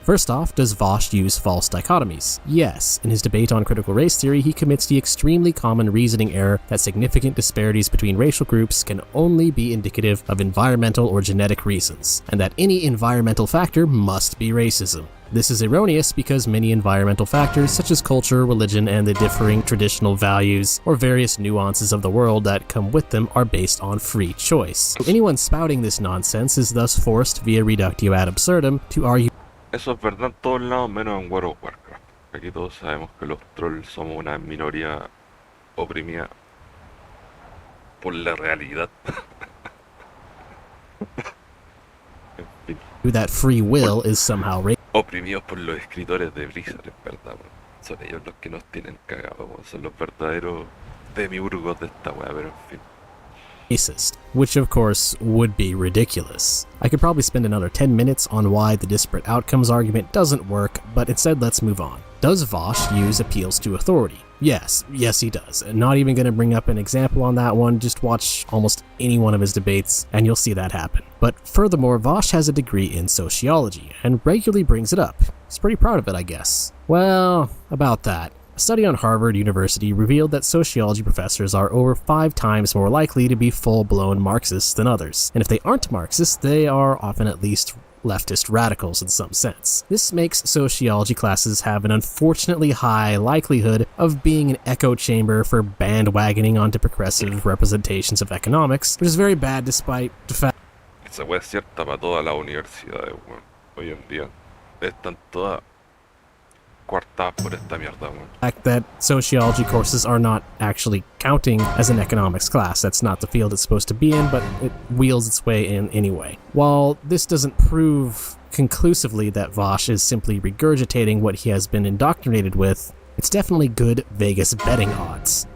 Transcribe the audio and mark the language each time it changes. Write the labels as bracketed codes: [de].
[en] First off, does Vaush use false dichotomies? Yes. In his debate on critical race theory, he commits the extremely common reasoning error that significant disparities between racial groups can only be indicative of environmental or genetic reasons, and that any environmental factor must be racism. This is erroneous because many environmental factors, such as culture, religion, and the differing traditional values or various nuances of the world that come with them, are based on free choice. Anyone spouting this nonsense is thus forced via reductio ad absurdum to argue. [es] Eso es verdad en todos lados, menos en World of Warcraft. Aquí todos sabemos que los trolls somos una minoría oprimida por la realidad. En fin. [en] That free will is somehow [es] Oprimidos por los escritores de Blizzard, en verdad, weón. Son ellos los que nos tienen cagados, weón. Son los verdaderos demiurgos de esta weá, pero en fin. [en] racist, which of course would be ridiculous. I could probably spend another 10 minutes on why the disparate outcomes argument doesn't work, but instead let's move on. Does Vaush use appeals to authority? Yes, he does. And not even going to bring up an example on that one, just watch almost any one of his debates and you'll see that happen. But furthermore, Vaush has a degree in sociology and regularly brings it up. He's pretty proud of it, I guess. Well, about that. A study on Harvard University revealed that sociology professors are over 5 times more likely to be full-blown Marxists than others. And if they aren't Marxists, they are often at least leftist radicals in some sense. This makes sociology classes have an unfortunately high likelihood of being an echo chamber for bandwagoning onto progressive representations of economics, which is very bad despite the fact [es] Esa wea es cierta para todas las universidades, weón. Hoy en día están todas coartadas por esta mierda, weón. [en] that sociology courses are not actually counting as an economics class. That's not the field it's supposed to be in, but it wheels its way in anyway. While this doesn't prove conclusively that Vaush is simply regurgitating what he has been indoctrinated with, it's definitely good Vegas betting odds.